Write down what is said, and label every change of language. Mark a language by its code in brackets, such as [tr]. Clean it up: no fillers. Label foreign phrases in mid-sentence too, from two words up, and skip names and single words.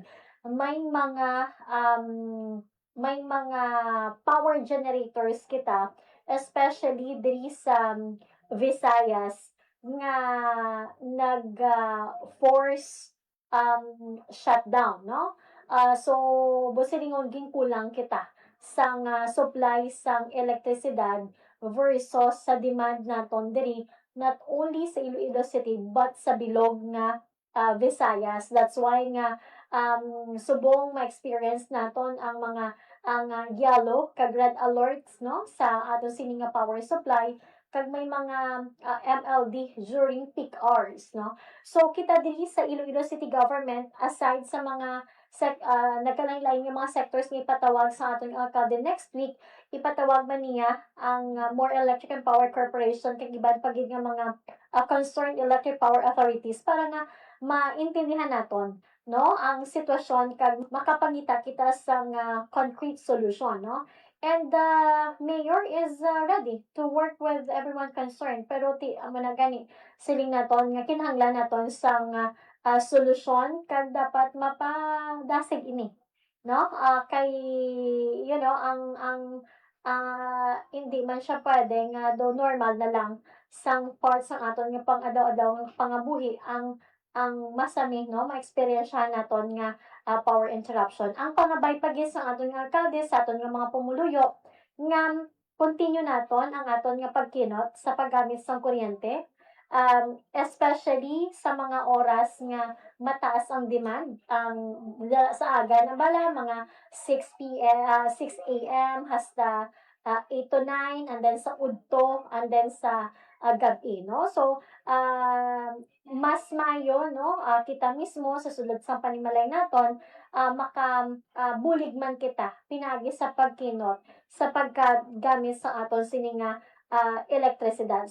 [hil] May mga [en] power generators [hil] kita especially diri sa Visayas nga nag- [en] force shutdown [hil] no. So busilingon ging kulang kita sang supply sang elektrisidad versus sa demand naton diri [en] not only [hil] sa Iloilo City but sa bilog nga Visayas. [en] That's why [hil] nga subong ma-experience naton ang mga yellow kag red alerts no sa aton sining [en] power supply [hil] kag may mga MLD [en] during peak hours [hil] no. So kita diri sa Iloilo City Government aside sa mga nagkalain-lain nga mga sectors nga ipatawag sa aton alkalde next week, ipatawag man niya ang More Electric and Power Corporation kag iban pa gid nga mga [en] concerned electric power authorities [hil] para nga maintindihan naton no ang sitwasyon kag makapangita kita sa [en] concrete solution [hil] no. [en] And the mayor is ready to work with everyone concerned [hil] pero amo na gani siling naton nga kinahanglan naton sang solusyon kag dapat mapadasig ini no kay [en] you know [hil] ang hindi man siya pwede nga do normal na lang sang parts ng aton nga pang-adlaw-adlaw nga pangabuhi ang ang masami, no, maeksperiensyahan naton nga power interruption. Ang pangabay pagis sa aton nga alkalde, sa aton nga mga pumuluyo, nga continue naton ang aton nga pagkinot sa paggamit sa kuryente, especially sa mga oras nga mataas ang demand, sa aga na bala, mga 6 a.m. hasta 8 to 9, [en] and then [hil] sa udto, [en] and then [hil] sa gabi, no? So, mas mayo, no, kita mismo sa sulod sa panimalay naton, bulig man kita pinagi sa pagkinot sa paggamit sa aton sini nga elektrisidad.